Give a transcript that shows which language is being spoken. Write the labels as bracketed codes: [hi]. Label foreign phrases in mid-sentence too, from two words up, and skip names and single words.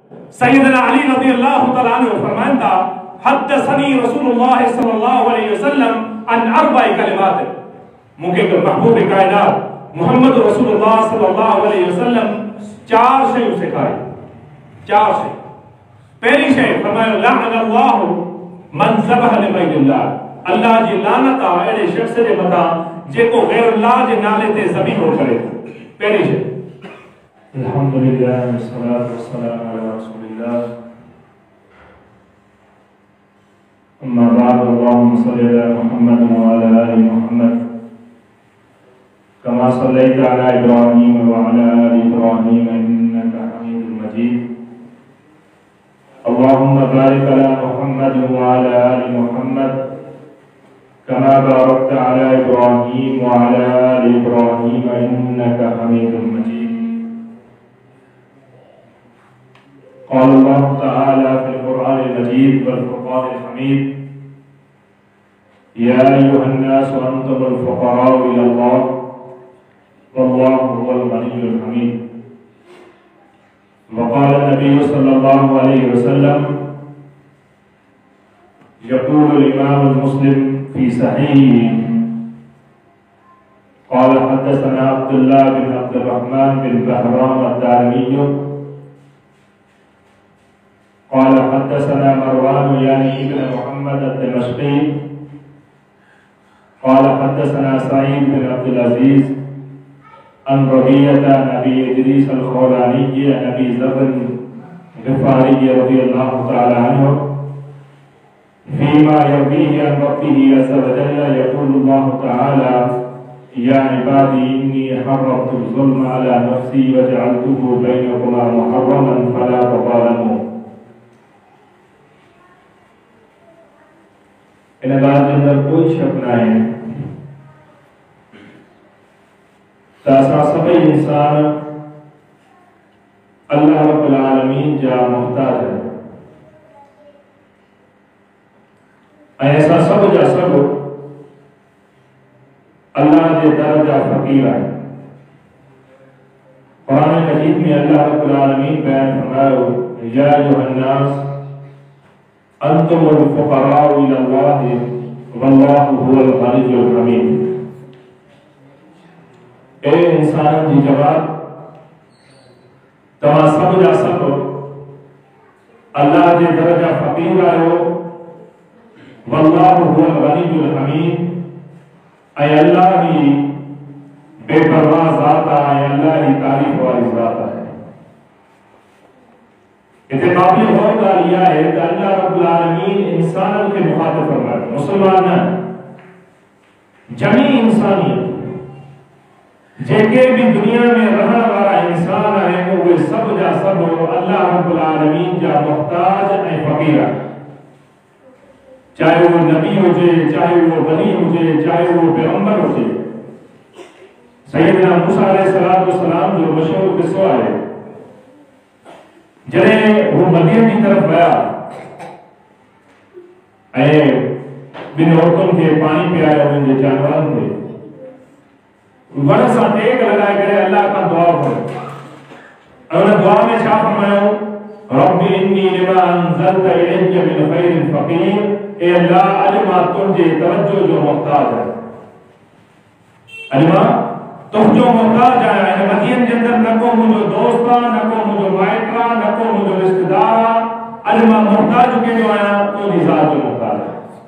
[ar] سيدنا علي رضي الله تعالى عنه [sd] फरमाता [ar] حدثني رسول الله صلى الله عليه وسلم عن أربع كلمات, [sd] मुके महबूब कायनात मोहम्मद [ar] رسول الله صلى الله عليه وسلم [sd] चार शयूं सिखाई। चार शयूं। पहली शय फरमायो [ar] لعن الله من ذبح لغير الله, [sd] अल्लाह जी लानत आ अहिड़े शख्स जे मथां जेको गैरुल्लाह जे नाले ते ज़बीहो करे। पहली शय। [ar] الحمد لله والصلاة والسلام على رسول الله أما بعد اللهم صل على محمد وعلى آل محمد كما صليت على إبراهيم وعلى آل إبراهيم إنك حميد مجيد. اللهم بارك على محمد وعلى آل محمد كما باركت على إبراهيم وعلى آل إبراهيم إنك حميد مجيد. قال الله تعالى في القرآن المجيد والفرقان الحميد يا أيها الناس أنتم الفقراء إلى الله والله هو الغني الحميد. وقال النبي صلى الله عليه وسلم يقول الإمام المسلم في صحيحه قال حدثنا عبد الله بن عبد الرحمن بن بهرام الدارمي قال حدثنا مروان يعني ابن محمد الدمشقي قال حدثنا سعيد بن عبد العزيز عن ربيعة نبي إدريس الخولاني نبي ذر الغفاري رضي الله تعالى عنه فيما يرويه عن ربه عز وجل يقول الله تعالى يا عبادي إني حرمت الظلم على نفسي وجعلته بينكما محرما فلا تظالموا. [sd] इन बात के अंदर कोई शक न है त असां सभई इंसान [ar] الله رب العالمين [sd] जा मोहताज है। ऐसा सब जा सब अल्लाह के दर जा फकीर है। कुरान मजीद में [ar] الله رب العالمين [sd] बयान फरमायो [ar] يا أيها الناس أنتم الفقراء إلى الله والله هو الغني الحميد. [sd] ए इंसान जी जवाब तव्हां सब जा सब अल्लाह जे दर जा फकीर आहियो। [ar] والله هو الغني الحميد, [sd] ऐं अल्लाह ही बेपरवाह ज़ात आहे, अल्लाह ही तारीफ़ वारी ज़ात आहे। इते काबिल गौर ॻाल्हि इहा आहे त [ar] الله رب العالمين [sd] इंसाननि खे मुख़ातिब फरमायो, मुस्लमान न, जमी इंसानियत जेके भी दुनिया में रहण वारा इंसान आहिनि उहे सब जा सब [ar] الله رب العالمين [sd] जा मोहताज ऐं फ़क़ीर आहिनि। चाहे वो नबी हुजे, चाहे वो वली हुजे, चाहे वो पैगंबर हुजे। सैयदना मूसा [ar] عليه الصلاة والسلام [sd] जो मशहूर किस्सो आहे, जॾहिं वो मदीन की तरफ विया ऐं ॿिनि औरतुनि खे पाणी पियारियो उन्हनि जे जानवरनि खे, वण सां टेक लॻाए करे अल्लाह खां दुआ कयो ऐं उन दुआ में छा फरमायो, [ar] رب إني لما أنزلت إلي من خير فقير, [sd] ए अल्लाह अॼु मां तुंहिंजे तवज्जो जो मोहताज आहियां। अॼु मां तुंहिंजो मोहताज आहियां। इन मदीन जे अंदर न को मुंहिंजो दोस्त आहे, न को मुंहिंजो माइट आहे, न को मुंहिंजो रिश्तेदार आहे। अॼु मां मोहताज कंहिंजो आहियां, तुंहिंजी ज़ात जो मोहताज आहियां।